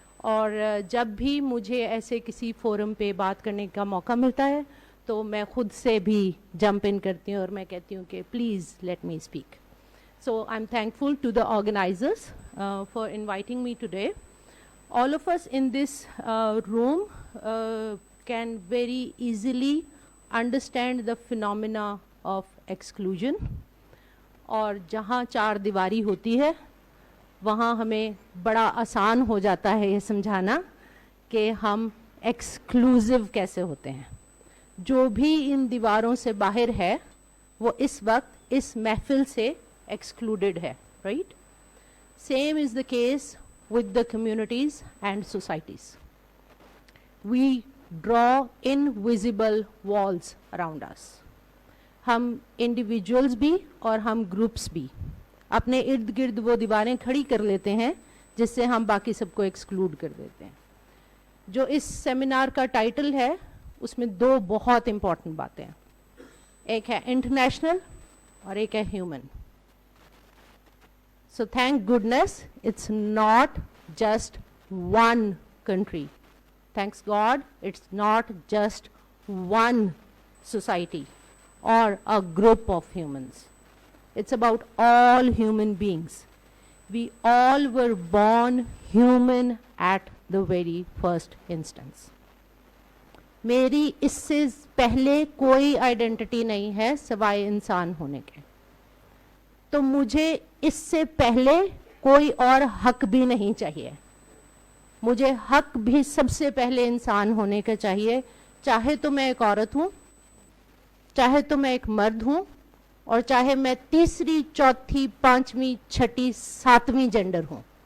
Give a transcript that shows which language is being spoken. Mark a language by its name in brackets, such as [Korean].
[Urdu] اور جب بھی مجھے ایسے کسی فورم پہ بات کرنے کا موقع ملتا ہے تو میں خود سے بھی جمپ ان کرتی ہوں اور میں کہتی ہوں کہ [English] Please let me speak. So I am thankful to the organisers for inviting me today. All of us in this room can very easily understand the phenomena of exclusion. اور جہاں چار دیواری ہوتی ہے وہاں ہمیں بڑا آسان ہو جاتا ہے یہ سمجھانا کہ ہم ایکسکلوزو کیسے ہوتے ہیں. جو بھی ان دیواروں سے باہر ہے وہ اس وقت اس محفل سے ایکسکلوڈڈ ہے, right. Same is the case with the communities and societies. We draw invisible walls around us. [Urdu] ہم انڈیویجولز بھی اور ہم گروپس بھی اپنے ارد گرد وہ دیواریں کھڑی کر لیتے ہیں جس سے ہم باقی سب کو ایکسکلوڈ کر دیتے ہیں. جو اس سیمینار کا ٹائٹل ہے اس میں دو بہت امپورٹنٹ باتیں ہیں, ایک ہے انٹرنیشنل اور ایک ہے human. [English] So thank goodness it's not just one country. Thanks God it's not just one society or a group of humans. It's about all human beings. We all were born human at the very first instance. [Urdu] میری اس سے پہلے کوئی identity نہیں ہے سوائے انسان ہونے کے, تو مجھے اس سے پہلے کوئی اور حق بھی نہیں چاہیے. مجھے حق بھی سب سے پہلے انسان ہونے کا چاہیے, چاہے تو میں ایک عورت ہوں, چاہے تو میں ایک مرد ہوں, اور چاہے میں تیسری, چوتھی, پانچویں, چھٹی, ساتویں جینڈر ہوں.